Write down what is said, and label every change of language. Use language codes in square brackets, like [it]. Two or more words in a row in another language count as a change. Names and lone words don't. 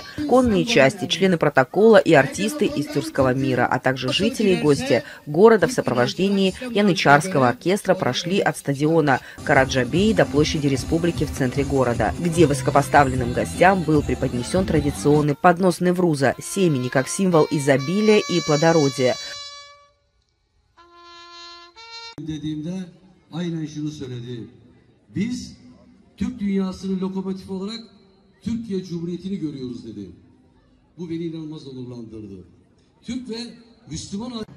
[ru] Конные части, члены протокола и артисты из тюркского мира, а также жители и гости города в сопровождении янычарского оркестра прошли от стадиона Караджабей до площади Республики в центре города, где высокопоставленным гостям был преподнесен традиционный поднос Невруза, семени как символ изобилия и плодородия. [tr] Biz Türk dünyasının lokomotifi olarak Türkiye Cumhuriyeti'ni görüyoruz dedi. Bu beni inanılmaz onurlandırdı. Türk ve Müslüman